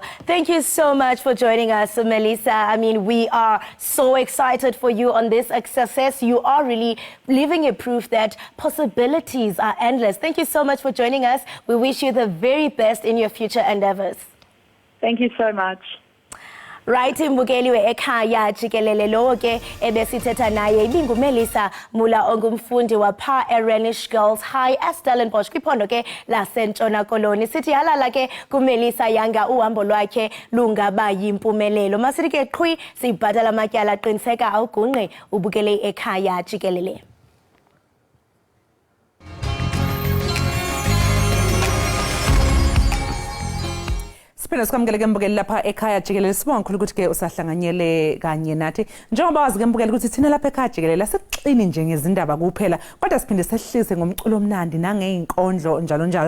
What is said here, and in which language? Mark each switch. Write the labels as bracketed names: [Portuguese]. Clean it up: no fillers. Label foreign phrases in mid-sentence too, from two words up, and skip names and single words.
[English] Thank you so much for joining us, Melissa. I mean, we are so excited for you on this success. You are really living a proof that possibilities are endless. Thank you so much for joining us. We wish you the very best in your future endeavors. Thank you so much. [Xhosa] Right, imbukeli we-Ekhaya Jikelele lo ke ebesithetha naye ibinguMelissa Mula ongumfundi wapha eRenish Girls High eStellenbosch kwiphondo ke laseNtshona Koloni. Sithi halala ke kuMelissa yanga uhambo lwakhe lungaba yimpumelelo. Masithi ke qhwi sibhatala amatyala qiniseka awugungqe ubukele iEkhaya Jikelele. [Zulu] Siphinde sikwamukele ke mbukeli lapha ekhaya Jikelele. Sibonga kakhulu ukuthi ke usahlanganyele kanye nathi. Njengoba wazi ke mbukeli ukuthi thina lapha ekhaya Jikelele asixini nje ngezindaba kuphela, kodwa siphinde sehlise ngomculo omnandi nangeinkondlo njalo njalo.